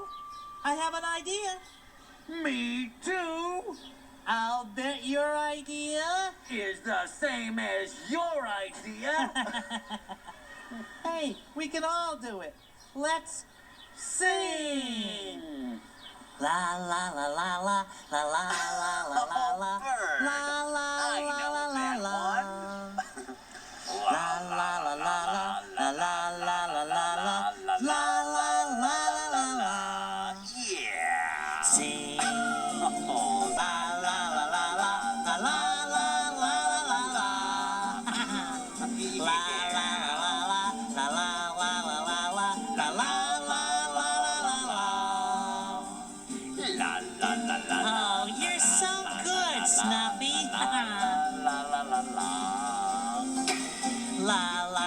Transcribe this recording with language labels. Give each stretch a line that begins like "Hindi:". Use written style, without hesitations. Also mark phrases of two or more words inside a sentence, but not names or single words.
English: I have an idea. Me too. I'll bet your idea Is the same as your idea. Hey, we can all do it. Let's sing. La la la la la la la la la la la Bird. la la I la know la that la one. la la la la la la la la la la la la la la la. Yeah. Sing. Oh, La la la la la la la la la la la. La la la la la la la la la la la la la la la la. Oh, you're so good, Snuffy. la la la la. La